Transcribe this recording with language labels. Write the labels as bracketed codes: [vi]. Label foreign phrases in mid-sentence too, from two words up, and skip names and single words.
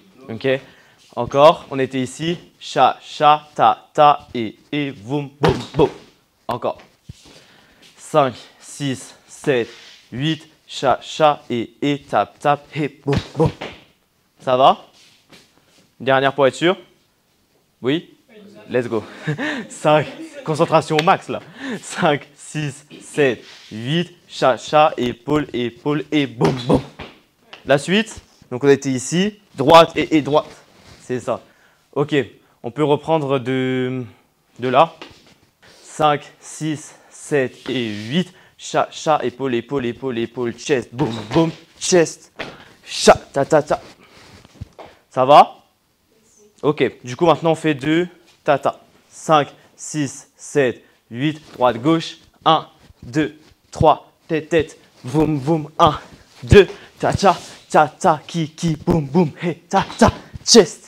[fr] Ok, encore, on était ici, cha, cha, ta, et, boum, boum, boum. Encore. 5, 6, 7, 8, cha, cha, et, tap, tap, et, boum, boum. Ça va? Dernière pour être sûr? Oui? [en] Let's go. [fr] 5, concentration au max là. 5, 6, 7, 8, cha, cha, épaule, et boum, boum. La suite, donc on était ici, droite et droite. C'est ça. Ok, on peut reprendre de là. 5, 6, 7 et 8. Cha, cha, épaule, épaule, épaule, épaule, chest, boum, boum, chest. Cha, ta, ta, ta. Ça va? Ok, du coup maintenant on fait 2 tata. 5, 6, 7, 8, droite, gauche. 1, 2, 3, tête, tête, boum, boum. 1, 2, ta, ta, ta, ta, ki, boum, boum, hey, ta, ta, chest.